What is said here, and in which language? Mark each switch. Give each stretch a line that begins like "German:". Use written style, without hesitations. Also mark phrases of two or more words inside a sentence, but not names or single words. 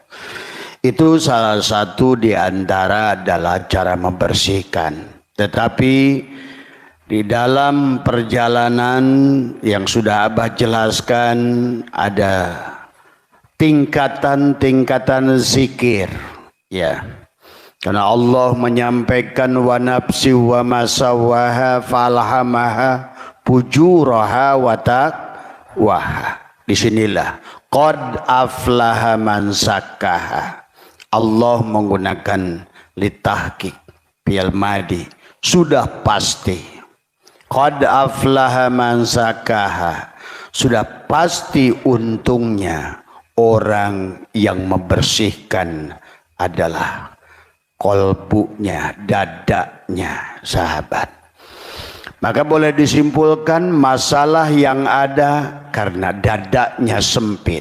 Indonesian: Itu salah satu di antara adalah cara membersihkan. Tetapi di dalam perjalanan yang sudah Abah jelaskan ada tingkatan-tingkatan zikir. Ya. Karena Allah menyampaikan
Arabic: ونفس وما سواها فألهمها فجورها وتقواها. Disinilah قد أفلح من زكاها.
Indonesian: Allah menggunakan
Arabic: للتحقيق فعل ماض,
Indonesian: sudah pasti.
Arabic: قد أفلح من زكاها,
Indonesian: sudah pasti untungnya orang yang membersihkan adalah kolbunya, dadanya, sahabat. Maka boleh disimpulkan masalah yang ada karena dadanya sempit.